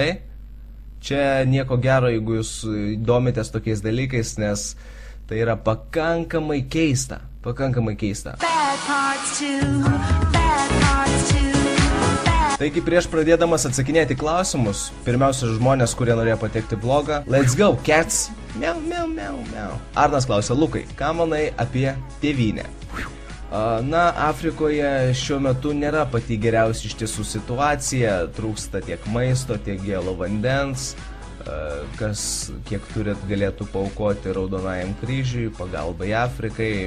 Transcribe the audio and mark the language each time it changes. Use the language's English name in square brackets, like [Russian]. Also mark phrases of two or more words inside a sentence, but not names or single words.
[Lithuanian] Čia nieko gero, jeigu jūs domitės tokiais dalykais, nes tai yra pakankamai keista. Pakankamai keista. Taigi prieš pradėdamas atsakinėti klausimus, pirmiausia žmonės, kurie norėjo patekti vlogą. [English] Let's go, cats! Miau, miau, miau, miau. [Lithuanian] Arnas klausia, Lukai, ką manai apie tėvynę? Na, Afrikoje šiuo metu nėra pati geriausia iš tiesų situacija, trūksta tiek maisto, tiek gėlo vandens, kas kiek turit galėtų paaukoti Raudonajam kryžiui, pagalbai Afrikai.